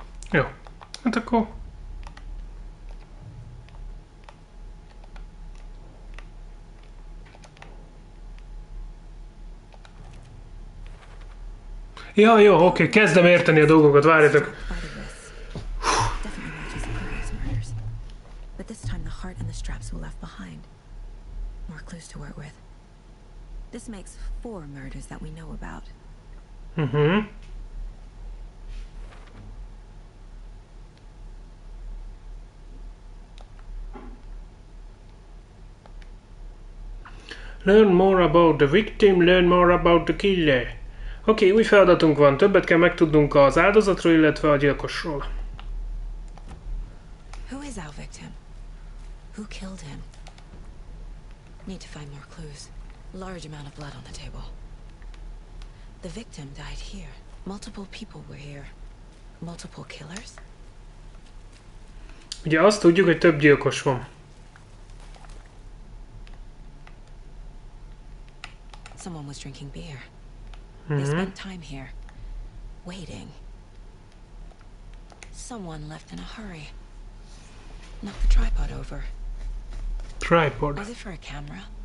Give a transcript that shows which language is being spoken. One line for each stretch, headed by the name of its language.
Hungarian: Jó. Hát akkor... Ja, jó, oké, kezdem érteni a dolgokat, várjatok.
English: Definitely matches the previous murders. But this time the heart and the straps were left behind. More clues to work with. This makes 4 murders that we know about. Learn more about the victim, learn more about the killer.
Hungarian: Oké, új feladatunk van, többet kell megtudnunk az áldozatról, illetve a gyilkosról.
English: Who is our victim? Who killed him? Need to find more clues. Large amount of blood on the table. The victim died here. Multiple people were here. Multiple killers?
Hungarian: Ugye azt tudjuk, hogy több gyilkos van.
English: Someone was drinking beer. They spent time here, waiting. Someone left in a hurry. Knocked the tripod over. Tripod. Was it for a camera?